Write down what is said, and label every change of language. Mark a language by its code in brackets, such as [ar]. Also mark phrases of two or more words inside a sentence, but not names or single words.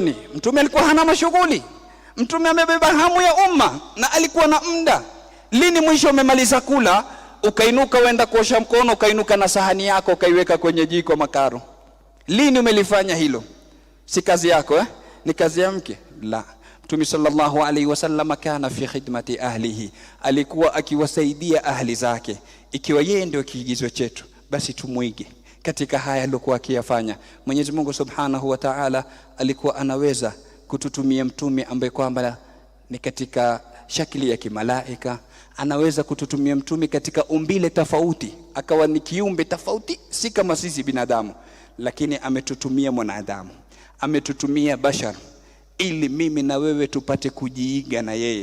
[sw] Mtume alikuwa hana mashughuli. Mtume amebeba hamu ya umma na alikuwa na muda. Lini mwisho umemaliza kula ukainuka uenda kuosha mkono, ukainuka na sahani yako ukaiweka kwenye jiko makaro? Lini umelifanya hilo? Si kazi yako ni kazi ya mke? La. Mtume [ar] صلى الله عليه وسلم كان في خدمة أهله, [sw] alikuwa akiwasaidia ahli zake. Ikiwa yeye ndio kiigizo chetu, basi tumuige katika haya aliyokuwa akiyafanya. Mwenyezi Mungu [ar] سبحانه وتعالى [sw] alikuwa anaweza kututumia mtume ambaye kwamba ni katika shakli ya kimalaika, anaweza kututumia mtume katika umbile tofauti, akawa ni kiumbe tofauti, si kama sisi binadamu, lakini ametutumia mwanadamu, ametutumia bashar, ili mimi na wewe tupate kujiiga na yeye.